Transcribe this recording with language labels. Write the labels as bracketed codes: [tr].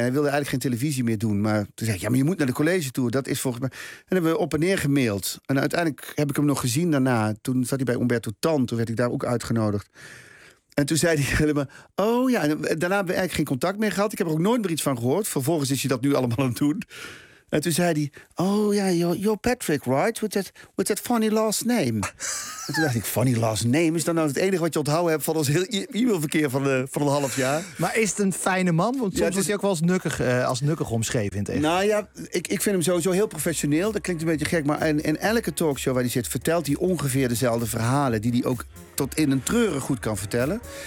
[nl] Hij wilde eigenlijk geen televisie meer doen. Maar toen zei ik, ja, maar je moet naar de college tour. Dat is volgens mij. En hebben we op en neer gemaild. En uiteindelijk heb ik hem nog gezien daarna. Toen zat hij bij Umberto Tan, toen werd ik daar ook uitgenodigd. En toen zei hij helemaal, oh ja, en daarna hebben we eigenlijk geen contact meer gehad. Ik heb er ook nooit meer iets van gehoord. Vervolgens is hij dat nu allemaal aan het doen. En toen zei hij, oh ja, [en] you're Patrick, right? With that funny last name. [nl] En toen dacht ik, [en] funny last name [nl] is dan nou het enige wat je onthouden hebt van ons heel e-mailverkeer van een half jaar. Maar is het een fijne man? Want soms wordt hij ook wel eens nukkig omschreven in het echt. Nou ja, ik vind hem sowieso heel professioneel. Dat klinkt een beetje gek, maar in elke talkshow waar hij zit vertelt hij ongeveer dezelfde verhalen die hij ook tot in een treuren goed kan vertellen.